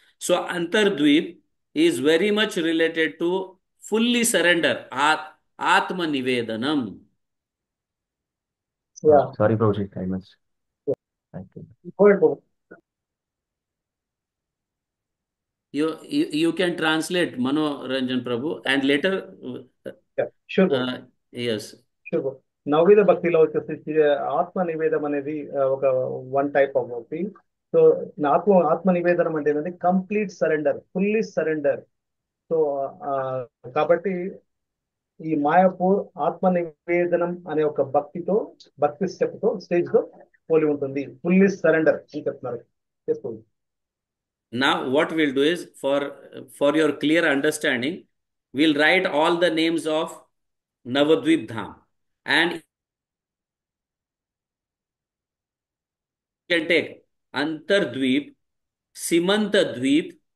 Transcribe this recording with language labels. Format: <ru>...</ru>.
<en>So Antardvip is very much related to fully surrender, Atma Nivedanam. Yeah sorry Prabhuji, I miss. Thank you. You can translate, Manoranjan Prabhu, and later, sure yes. Sure.</en> <te>నవవిధ భక్తిలో వచ్చేసి ఆత్మ నివేదం అనేది ఒక</te> <en>one type of</en> <te>భక్తి. So ఆత్మ నివేదనం అంటే ఏంటంటే</te> <en>Complete surrender, fully surrender.</en> <te>So కాబట్టి ఈ మాయాపూర్ ఆత్మ నివేదనం అనే ఒక భక్తి స్టేజ్ తో పోలి ఉంటుంది.</te> <en>fully surrender</en> <te>అని చెప్తున్నారు. చేసుకోండి.</te> <en>Now what we'll do is, for your clear understanding, we'll write all the names of Navadvip Dham, and you can take Antardvip, Simantadvip.</en>